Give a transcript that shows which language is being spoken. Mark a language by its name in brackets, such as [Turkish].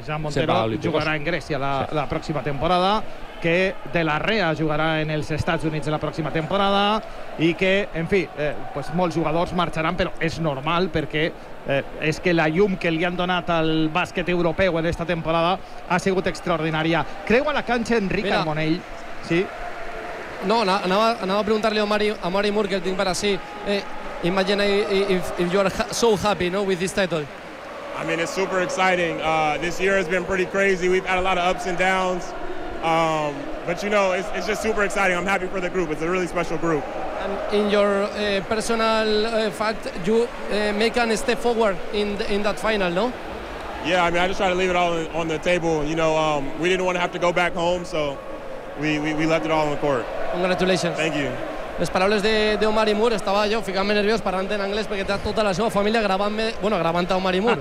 [Catalan] Jan Montero jugarà en Grècia la pròxima temporada, que De La Rea jugarà en els Estats Units la pròxima temporada, i que, en fi, pues molts jugadors marxaran, però és normal, perquè és que la llum que li han donat al bàsquet europeu en esta temporada ha sigut extraordinària. Creu a la canxa Enric Armonell? Sí? No, anava a preguntar-li a Mari Mur, que el tinc per ací. [English] Imagine if you are so happy, no, with this title. I mean, it's super exciting. This year has been pretty crazy. We've had a lot of ups and downs. But you know, it's just super exciting. I'm happy for the group. It's a really special group. And in your personal fact, you make a step forward in that final, no? Yeah, I mean, I just try to leave it all on the table. You know, we didn't want to have to go back home, so we left it all on the court. Congratulations. Thank you. [Catalan] Les paraules de Omar i Mur, estava jo ficant-me nerviós parlant en anglès perquè té tota la seva família gravant-me, bueno, gravant a Omar i Mur.